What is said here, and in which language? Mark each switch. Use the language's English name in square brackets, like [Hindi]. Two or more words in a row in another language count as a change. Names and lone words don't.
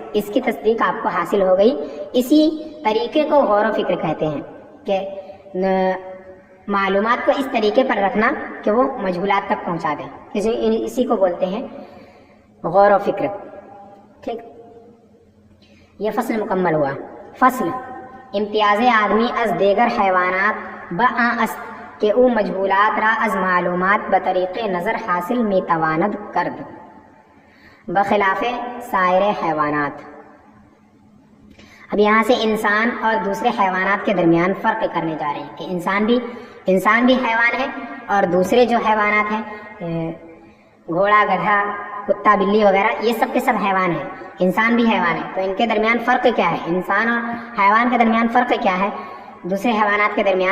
[Urdu] اس کی تصدیق آپ کو حاصل ہو گئی. اسی طریقے کو غور و فکر کہتے ہیں کہ معلومات کو اس طریقے پر رکھنا کہ وہ مجہولات تک پہنچا دیں، اسی کو بولتے ہیں غور و فکر. ٹھیک، یہ فصل مکمل ہوا. [Persian] فصل امتیاز آدمی از دیگر حیوانات بآں است کہ او مجہولات را از معلومات بطریق نظر حاصل می تواند کرد بخلاف سائر حیوانات. [Urdu] اب یہاں سے انسان اور دوسرے حیوانات کے درمیان فرق کرنے جا رہے ہیں کہ انسان بھی حیوان ہے اور دوسرے جو حیوانات ہیں گھوڑا، گدھا، کتا، بلی وغیرہ، یہ سب کے سب حیوان ہیں. انسان بھی حیوان ہے، تو ان کے درمیان فرق کیا ہے؟ انسان اور حیوان کے درمیان فرق کیا ہے دوسرے حیوانات کے درمیان؟